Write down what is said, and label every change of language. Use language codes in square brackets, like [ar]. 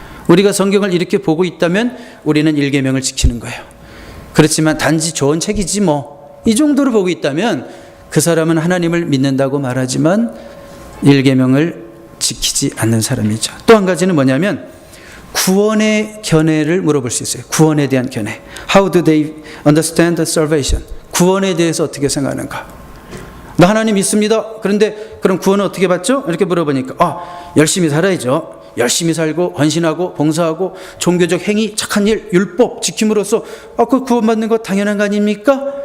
[ko] 우리가 성경을 이렇게 보고 있다면 우리는 1계명을 지키는 거예요. 그렇지만 단지 좋은 책이지 이 정도로 보고 있다면 그 사람은 하나님을 믿는다고 말하지만 1계명을 지키지 않는 사람이죠. 또 한 가지는 뭐냐면 구원의 견해를 물어볼 수 있어요. 구원에 대한 견해. [en] How do they understand the salvation? [ko] 구원에 대해서 어떻게 생각하는가? 나 하나님 믿습니다. 그런데 그럼 구원은 어떻게 받죠? 이렇게 물어보니까 열심히 살아야죠. 열심히 살고 헌신하고 봉사하고 종교적 행위, 착한 일, 율법 지킴으로써 그 구원받는 거 당연한 거 아닙니까?